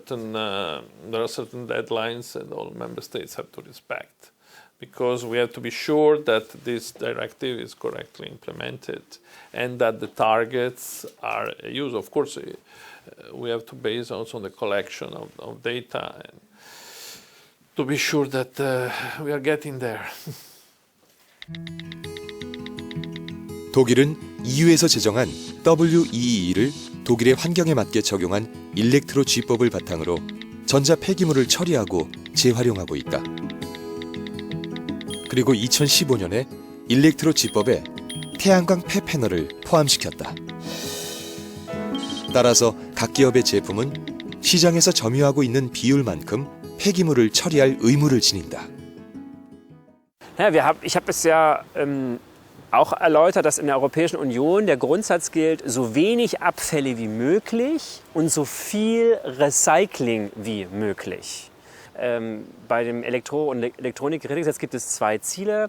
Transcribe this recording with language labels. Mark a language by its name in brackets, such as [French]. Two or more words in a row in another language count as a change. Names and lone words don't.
[English] There are certain deadlines, and all member states have to respect because we have to be sure that this directive is correctly implemented and that the targets are used. Of course, we have to base also on the collection of data and to be sure that we are getting there. [Korean] 독일은 EU에서 제정한 WEE를 독일의 환경에 맞게 적용한 일렉트로 G법을 바탕으로 전자 폐기물을 처리하고 재활용하고 있다. 그리고 2015년에 일렉트로 G법에 태양광 폐패널을 포함시켰다. 따라서 각 기업의 제품은 시장에서 점유하고 있는 비율만큼 폐기물을 처리할 의무를 지닌다. [German] Ja, ich habe es ja auch erläutert, dass in der Europäischen Union der Grundsatz gilt, so wenig Abfälle wie möglich und so viel Recycling wie möglich. Bei dem Elektro- und Elektronikgerätegesetz gibt es zwei Ziele.